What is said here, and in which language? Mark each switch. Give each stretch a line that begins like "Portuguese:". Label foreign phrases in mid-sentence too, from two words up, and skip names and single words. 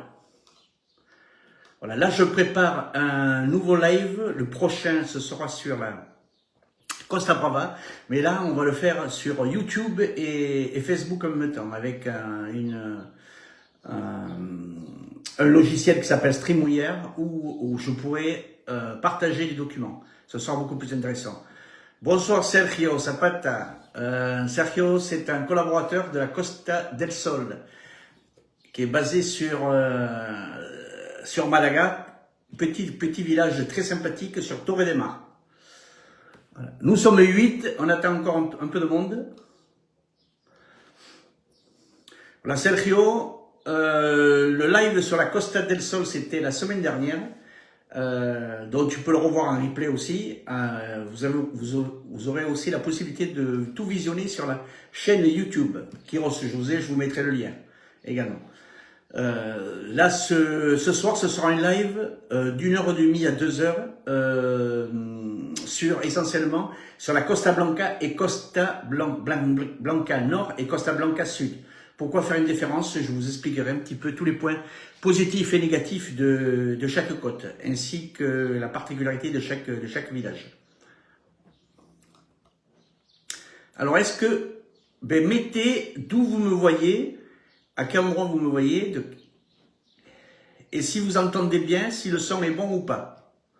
French: Voilà, là je prépare un nouveau live, le prochain ce sera sur la Costa Brava, mais là on va le faire sur YouTube et Facebook en même temps, avec un logiciel qui s'appelle StreamYard où je pourrai partager les documents. Ce sera beaucoup plus intéressant. Bonsoir Sergio Zapata. Sergio, c'est un collaborateur de la Costa del Sol, qui est basé sur Malaga, petit village très sympathique sur Torre de Mar. Voilà. Nous sommes 8, on attend encore un peu de monde. Voilà Sergio, le live sur la Costa del Sol, c'était la semaine dernière. Donc tu peux le revoir en replay aussi. Vous aurez aussi la possibilité de tout visionner sur la chaîne YouTube Kyros José, je vous mettrai le lien également. Là ce soir ce sera un live d'1h30 à 2h essentiellement sur la Costa Blanca et Costa Blanca Nord et Costa Blanca Sud. Pourquoi faire une différence? Je vous expliquerai un petit peu tous les points positifs et négatifs de chaque côte, ainsi que la particularité de chaque village. Alors, est-ce que, mettez d'où vous me voyez, à quel endroit vous me voyez, et si vous entendez bien, si le son est bon ou pas.